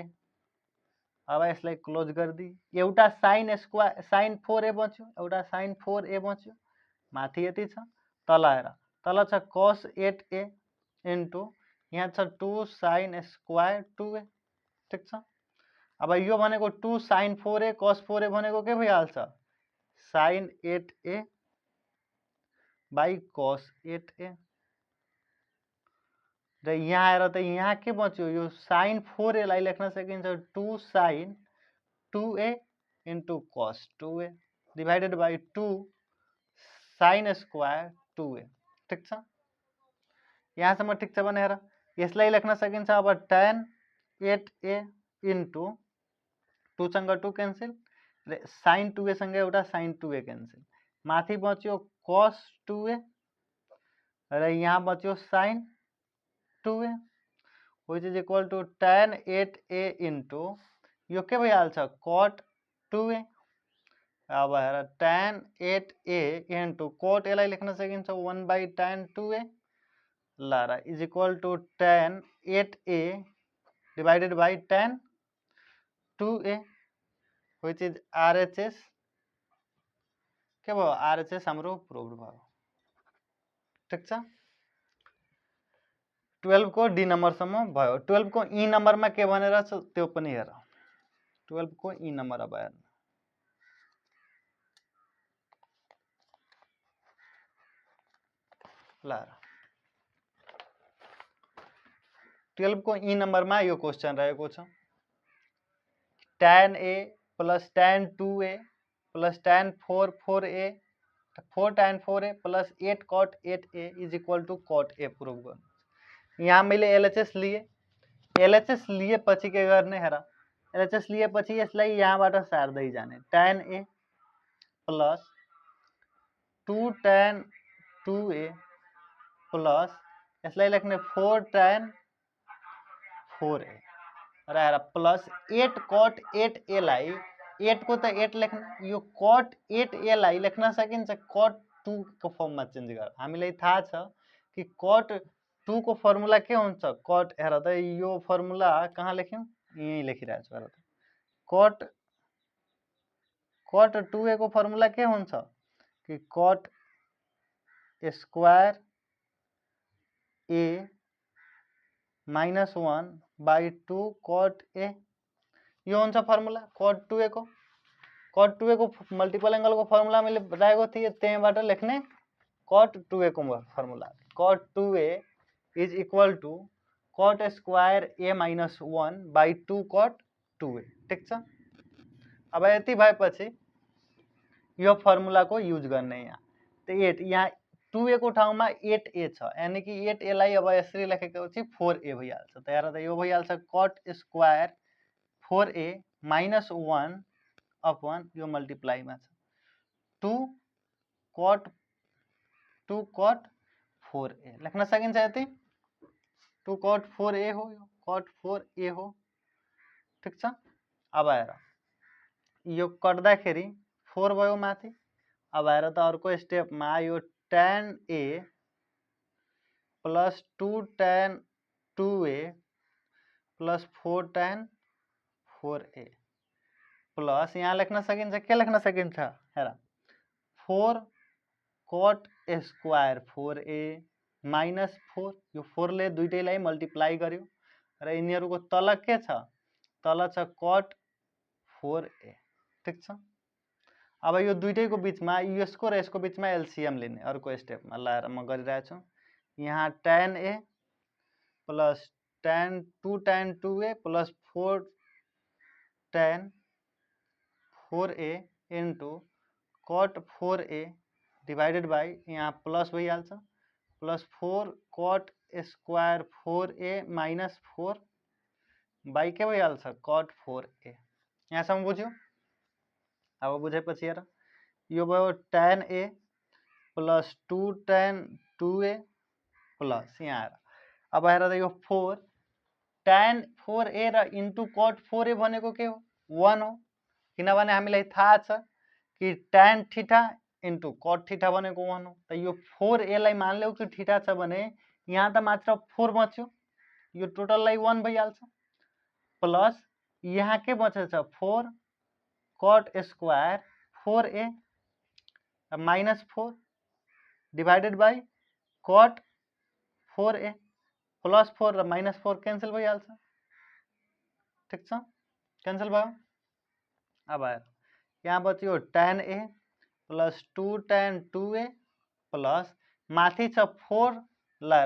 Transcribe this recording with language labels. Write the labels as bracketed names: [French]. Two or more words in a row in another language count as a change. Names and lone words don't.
[Nepali] अब यसलाई क्लोज गरिदिए, एउटा sin स्क्वायर sin 4a बच्यो, एउटा sin 4a बच्यो, माथि यति छ, तल हेर तल छ cos 8a इन्टु यहाँ छ 2 sin स्क्वायर 2a। ठिक छ। अब यो भनेको 2 sin 4a cos 4a भनेको के भइहाल्छ sin 8a बाई cos 8a। र यहाँ आएर त यहाँ के बच्यो यो sin 4a लाई लेख्न सकिन्छ 2 sin 2a into cos 2a [English] divided by [Nepali] 2 sin स्क्वायर 2a। ठीक छ, यहाँसम्म ठीक छ भने हेर यसलाई लेख्न सकिन्छ अब tan 8a into 2 सँग 2 क्यान्सल र sin 2a सँग एउटा sin 2a क्यान्सल, माथि बच्यो cos 2a र यहाँ बच्यो sin 2a [English] which is equal to [Nepali] tan 8a into यो के भइहाल्छ cot 2a। अब हेर tan 8a into cot a लाई लेख्न सकिन्छ 1 by tan 2a ल र [English] is equal to [Nepali] tan 8a [English] divided by [Nepali] tan 2a [English] which is RHS [Nepali] के भयो RHS हाम्रो प्रुभ भयो। ठीक छ, 12 को डी नम्बरसम्म भयो। 12 को ई नम्बरमा के भनेर छ त्यो पनि हेर। 12 को ई नम्बर अब हेर्नु ल 12 को ई नम्बरमा यो क्वेशन रहेको छ [English] tan a plus tan 2a plus tan 4a 4 tan 4a plus 8 cot 8a is equal to cot a [Nepali] प्रुभ गर्नु। यहाँ मैले LHS लिए, LHS लिएपछि के गर्ने हेर LHS लिएपछि यसलाई यहाँबाट सार्दै जाने [English] tan a plus 2 tan 2a plus [Nepali] यसलाई लेख्ने 4 tan 4a र हेर प्लस 8 cot 8a लाई 8 को त 8 लेख्ने यो cot 8a लाई लेख्न सकिन्छ cot 2 को फर्ममा चेन्ज गर। हामीलाई थाहा छ कि cot 2 को फर्मुला के हुन्छ cot हेर त यो फर्मुला कहाँ लेख्यौं यही लेखिरहेको छु हेर त cot 2a को फर्मुला के हुन्छ कि cot स्क्वायर [English] a minus 1 by 2 cot a [Nepali] यो हुन्छ फर्मुला cot 2a को। cot 2a को मल्टिपल एंगल को फर्मुला मैले बताएको थिएँ, त्यहीबाट लेख्ने cot 2a को फर्मुला [English] cot 2a is equal to cot [Nepali] स्क्वायर [English] a minus 1 by 2 cot 2a। [Nepali] ठीक छ, अब यति भएपछि यो फर्मुला को युज गर्ने यहाँ त 8 यहाँ 2a को ठाउँमा 8a छ यानी कि 8a लाई अब यसरी लेखेपछि 4a भइहाल्छ। त हेर त यो भइहाल्छ cot स्क्वायर [English] 4a minus 1 upon [Nepali] यो मल्टिप्लाईमा छ 2 cot 4a लेख्न सकिन्छ यति 2 cot 4a हो यो cot 4a हो। ठीक छ, अब हेर यो कट्दाखेरि 4 भयो माथि। अब हेर त अर्को स्टेपमा यो [English] tan a plus 2 tan 2a plus 4 tan 4a [Nepali] प्लस यहाँ लेख्न सकिन्छ के लेख्न सकिन्छ हेर 4 cot स्क्वायर 4a माइनस 4 यो 4 ले दुईटैलाई मल्टिप्लाई गर्यो र यिनीहरुको तल के छ तल छ cot 4a। ठीक छ, अब यो दुईटैको बीचमा यसको र यसको बीचमा एलसीएम लिने अर्को स्टेपमा लाएर म गरिरहेको छु। यहाँ tan a प्लस tan 2 tan 2a प्लस 4 tan 4a into cot 4a [English] divided by [Nepali] यहाँ प्लस भइहाल्छ प्लस 4 cot स्क्वायर 4a माइनस 4 बाई के भइहाल्छ cot 4a। यहाँसम्म बुझ्यो? अब बुझेपछि हेर यो भयो tan a प्लस 2 tan 2a प्लस यहाँ हेर अब हेर त यो 4 tan 4a र इन्टु cot 4a भनेको के हो 1 हो, किनभने हामीलाई थाहा छ कि tan थीटा इन्टु cot थीटा भनेको 1 हो। त यो 4a लाई मान्यौ कि थीटा छ भने यहाँ त मात्र 4 बच्यो यो टोटललाई 1 भइहाल्छ प्लस यहाँ के बचेछ 4 cot स्क्वायर 4a माइनस 4 [English] divided by [Nepali] cot 4a प्लस 4 र माइनस 4 क्यान्सल भइहाल्छ। ठीक छ, क्यान्सल भयो। अब हेर यहाँ बच्यो tan a प्लस 2 tan 2a प्लस माथि छ 4 ल हेर